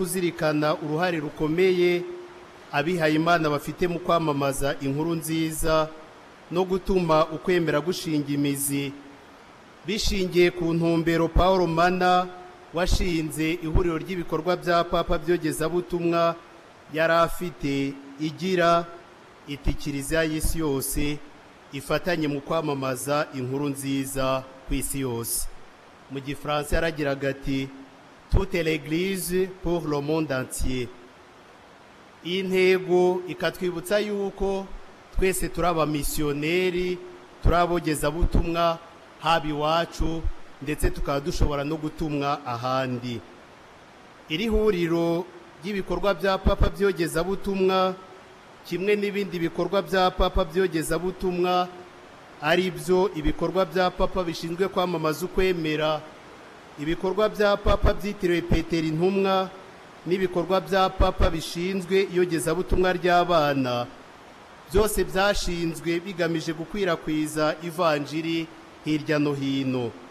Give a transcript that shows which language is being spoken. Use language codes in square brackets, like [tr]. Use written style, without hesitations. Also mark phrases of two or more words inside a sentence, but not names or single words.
[rw] kuzirikana uruhare rukomeye abihaye Imana bafite mu kwamamaza inkuru nziza no gutuma ukwemera gushinga imizi, bishingiye ku ntumbero Paul Mana washinze ihuriro ry'ibikorwa bya Papa by'Iyogezabutumwa yari afite, igira iti Kiliziya y'isi yose ifatanye mu kwamamaza inkuru nziza ku isi yose. Mu Gifaransa yaragiraga ati [fr] toute l'église pour le monde entier. [rw] Iyi ntego ikatwibutsa yuko twese turi abamisiyoneri, turi abogezabutumwa haba iwacu, ndetse tukaba dushobora no gutumwa ahandi. Iri huriro ry'ibikorwa bya Papa by'Iyogezabutumwa kimwe n'ibindi bikorwa bya Papa by'Iyogezabutumwa ari byo ibikorwa bya Papa bishinzwe kwamamaza ukwemera, ibikorwa bya Papa byitiriwe Petero Intumwa, n'ibikorwa bya Papa bishinzwe iyogezabutumwa ry'abana, byose byashinzwe bigamije gukwirakwiza ivanjiri hirya no hino.